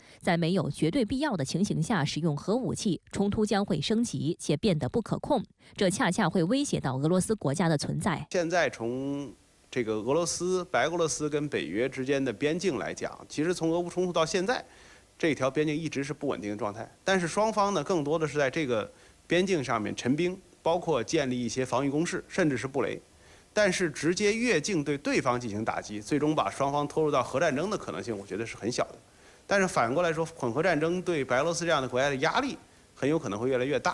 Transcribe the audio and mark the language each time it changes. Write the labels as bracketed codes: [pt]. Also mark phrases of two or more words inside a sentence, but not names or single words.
[zh] 在沒有絕對必要的情形下使用核武器，衝突將會升級且變得不可控，這恰恰會威脅到俄羅斯國家的存在。現在從這個俄羅斯、白俄羅斯跟北約之間的邊境來講，其實從俄烏衝突到現在，這條邊境一直是不穩定的狀態。但是雙方呢，更多的是在這個边境上面陈兵，包括建立一些防御工事，甚至是布雷。但是直接越境对对方进行打击，最终把双方拖入到核战争的可能性，我觉得是很小的。但是反过来说，混合战争对白俄罗斯这样的国家的压力很有可能会越来越大。